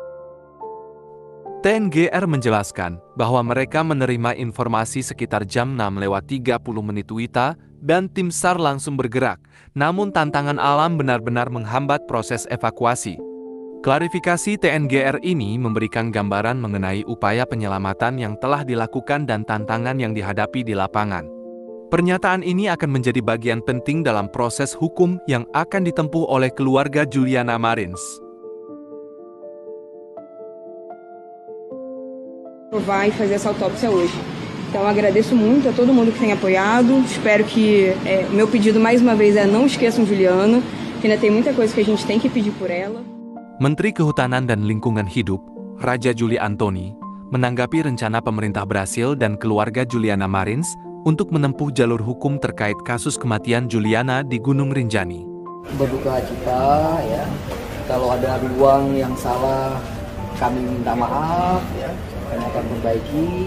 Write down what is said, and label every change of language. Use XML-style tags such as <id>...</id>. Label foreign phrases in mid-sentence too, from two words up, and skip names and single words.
<id>TNGR menjelaskan bahwa mereka menerima informasi sekitar jam 6:30 WITA dan tim SAR langsung bergerak, namun tantangan alam benar-benar menghambat proses evakuasi. Klarifikasi TNGR ini memberikan gambaran mengenai upaya penyelamatan yang telah dilakukan dan tantangan yang dihadapi di lapangan. Pernyataan ini akan menjadi bagian penting dalam proses hukum yang akan ditempuh oleh keluarga Juliana Marins.</id> <pt>Vai fazer essa autópsia hoje. Então agradeço muito a todo mundo que tem apoiado. Espero que meu pedido mais uma vez é não esqueçam Juliana, que ainda tem muita coisa que a gente tem que pedir por ela.</pt> <id>Menteri Kehutanan dan Lingkungan Hidup, Raja Juli Antoni, menanggapi rencana pemerintah Brasil dan keluarga Juliana Marins untuk menempuh jalur hukum terkait kasus kematian Juliana di Gunung Rinjani. Berduka cita ya, kalau ada ruang yang salah kami minta maaf ya, kami akan perbaiki.</id>